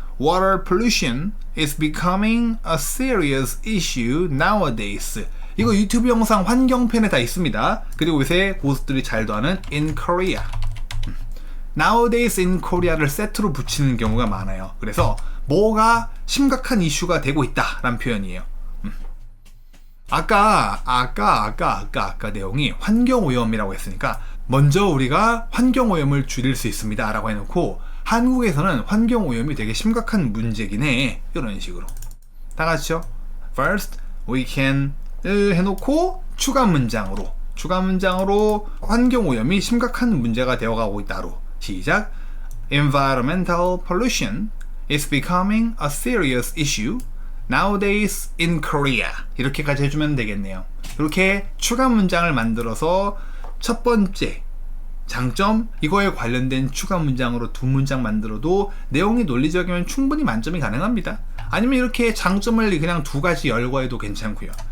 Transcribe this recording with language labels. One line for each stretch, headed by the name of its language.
English: Water pollution is becoming a serious issue nowadays.
Korean: 이거 유튜브 영상 환경편에 다 있습니다. 그리고 요새 고수들이 잘도 아는
English: in Korea. Nowadays in Korea
Korean: 를 세트로 붙이는 경우가 많아요. 그래서 뭐가 심각한 이슈가 되고 있다 라는 표현이에요. 아까 내용이 환경오염이라고 했으니까 먼저 우리가 환경오염을 줄일 수 있습니다 라고 해놓고 한국에서는 환경오염이 되게 심각한 문제긴 해. 이런 식으로 다 같이요.
English: First, we can
Korean: 해놓고 추가 문장으로 환경오염이 심각한 문제가 되어가고 있다로 시작.
English: Environmental pollution is becoming a serious issue nowadays in Korea.
Korean: 이렇게까지 해주면 되겠네요. 이렇게 추가 문장을 만들어서 첫 번째 장점, 이거에 관련된 추가 문장으로 2문장 만들어도 내용이 논리적이면 충분히 만점이 가능합니다. 아니면 이렇게 장점을 그냥 2가지 열거해도 괜찮고요.